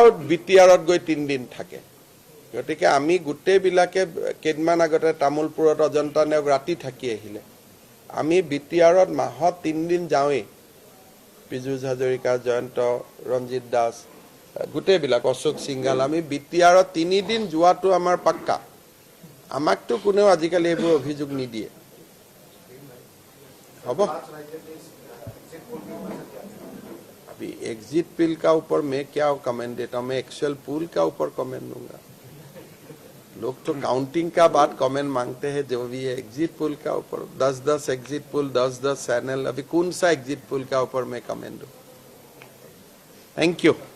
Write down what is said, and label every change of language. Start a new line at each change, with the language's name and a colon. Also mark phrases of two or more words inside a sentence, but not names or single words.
Assamese: BTRত গৈ 3 দিন থাকে গতিকে আমি গোটেইবিলাকে কেইদিনমান আগতে তামুলপুৰত অজন্তা নেওক ৰাতি থাকি আহিলে আমি BTRত মাহত 3 দিন যাওঁৱেই পীযুষ হাজৰিকা জয়ন্ত ৰঞ্জিত দাস গোটেইবিলাক অশোক সিংগাল আমি BTRত 3 দিন যোৱাটো আমাৰ পাক্কা আমাকতো কোনেও আজিকালি এইবোৰ অভিযোগ নিদিয়ে হ'ব
Hindi: अभी
English: exit poll
Hindi: का ऊपर मैं क्या कमेंट देता हूँ मैं
English: actual poll
Hindi: का ऊपर कमेंट दूंगा लोग तो काउंटिंग का बात कमेंट मांगते हैं जो भी है
English: exit poll
Hindi: का ऊपर 10-10
English: exit poll
Hindi: 10-10 चैनल अभी कौन सा
English: exit poll
Hindi: का ऊपर मैं कमेंट दूं
English: thank you